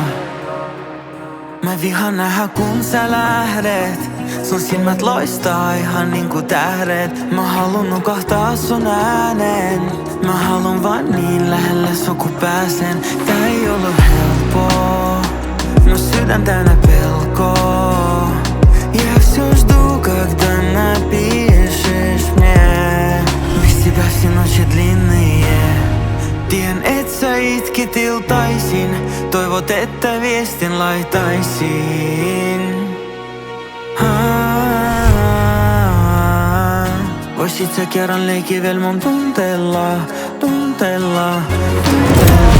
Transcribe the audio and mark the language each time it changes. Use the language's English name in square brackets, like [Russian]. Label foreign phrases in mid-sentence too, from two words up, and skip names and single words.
[Finnish] Mä vihaan nähdä kun sä lähdet. Sun silmät loistaa ihan niinku tähdet. Mä haluun nukahtaa sun äänen. Mä haluun vaan niin lähelle sua kun pääsen. Tää ei ollut helppoa. Mun sydän täynnä pelkoa. [Russian] Jag все жду, когда напишешь мне. Вести ночи длинные. [Finnish] Tien et sä itkit iltaisin, toivot että viestin laitaisin. Voisit sä kerran leikkiä vielä mun tunteella, tunteella, tunteella.